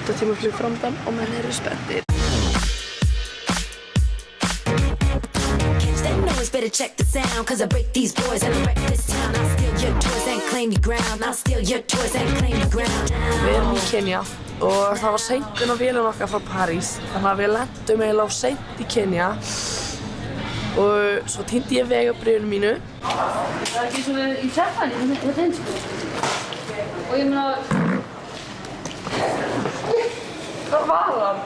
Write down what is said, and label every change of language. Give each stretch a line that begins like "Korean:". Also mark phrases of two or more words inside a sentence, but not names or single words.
Icelandic: rúlluflug framdann og menn eru spenntir.
English: Better check the sound, cause I break these boys and I wreck this town. I'll steal your toys and claim your ground. I'll steal your toys and claim your ground.
Icelandic: Við erum í Kenya og það var seinkun á vélum okkar frá París. Þannig að við lentum eiginlega of seint í Kenya og svo týndi ég vegabréfinu mínu. Það er ekki svona í Japan, þetta eins og. Og ég meina... Hvar var hann?